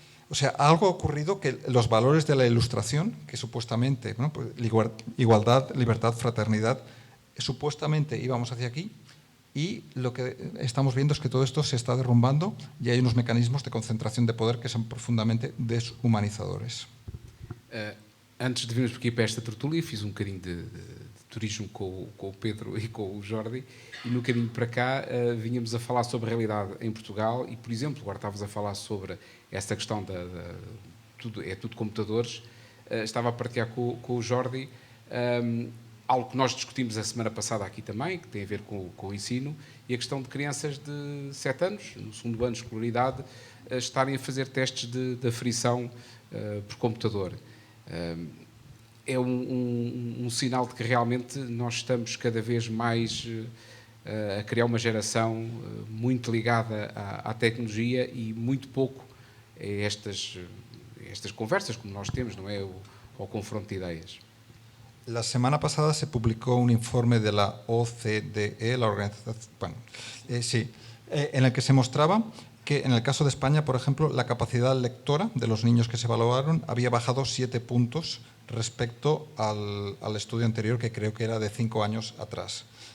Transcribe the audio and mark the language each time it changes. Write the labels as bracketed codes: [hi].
[es] O sea, algo ha ocurrido que los valores de la Ilustración, que supuestamente, ¿no?, pues, igualdad, libertad, fraternidad, supuestamente íbamos hacia aquí, y lo que estamos viendo es que todo esto se está derrumbando y hay unos mecanismos de concentración de poder que son profundamente deshumanizadores. [pt] Antes de virmos aqui para esta tertúlia, fiz um bocadinho de turismo com o Pedro e com o Jordi, e no caminho para cá vínhamos a falar sobre a realidade em Portugal e, por exemplo, agora estavas a falar sobre essa questão tudo computadores. Estava a partilhar com o Jordi algo que nós discutimos a semana passada aqui também, que tem a ver com o ensino, e a questão de crianças de 7 anos, no segundo ano de escolaridade, estarem a fazer testes de aferição por computador. É um sinal de que realmente nós estamos cada vez mais a criar uma geração muito ligada à tecnologia e muito pouco a estas conversas como nós temos, não é? Ao confronto de ideias. [es] La semana pasada se publicó un informe de la OCDE, la organización, en el que se mostraba que en el caso de España, por ejemplo, la capacidad lectora de los niños que se evaluaron había bajado 7 puntos respecto al estudio anterior, que creo que era de 5 años atrás.